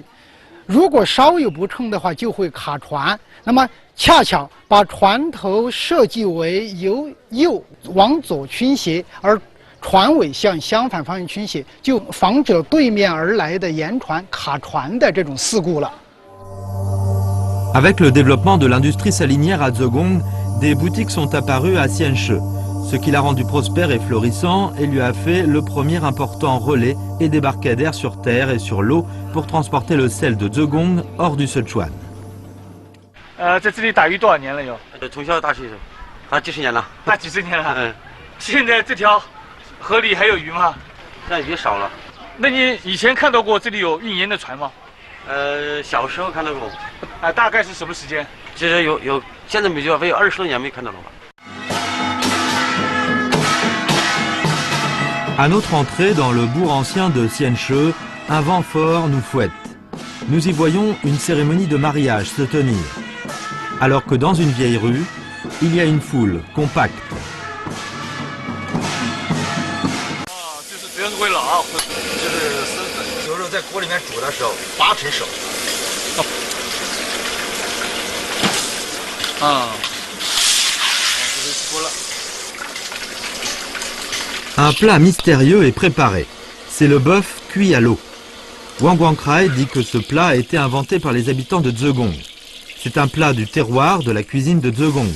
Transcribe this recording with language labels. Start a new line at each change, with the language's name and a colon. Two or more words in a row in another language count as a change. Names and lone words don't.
Chinese: 如果稍有不称的话，就会卡船。那么恰巧把船头设计为由右往左倾斜，而船尾向相反方向倾斜，就防止了对面而来的盐船卡船的这种事故了。
French: Avec le développement de l'industrie salinière à Zhejiang, des boutiques sont apparues à Xianche, ce qui l'a rendu prospère et florissant et lui a fait le premier important relais et débarcadère sur terre et sur l'eau pour transporter le sel de Zhejiang hors du Sichuan.
Chinese: 在这里打鱼多少年了有？从小打起，打几十年了。打几十年了。现在这条河里还有鱼吗？现在鱼少了。那你以前看到过这里有运盐的船吗？小时候看到过，大概是什么时间？其实有，现在没有，有20多年没看到了吧。
French: À notre entrée dans le bourg ancien de Xianche, un vent fort nous fouette. Nous y voyons une cérémonie de mariage se tenir. Alors que dans une vieille rue, il y a une foule compacte.
Chinese: 就是人归老，就是在锅里面煮的时候，8成熟。
French: Un plat mystérieux est préparé. C'est le bœuf cuit à l'eau. Wang Wangcrai dit que ce plat a été inventé par les habitants de Zhejiang. C'est un plat du terroir de la cuisine de Zhejiang.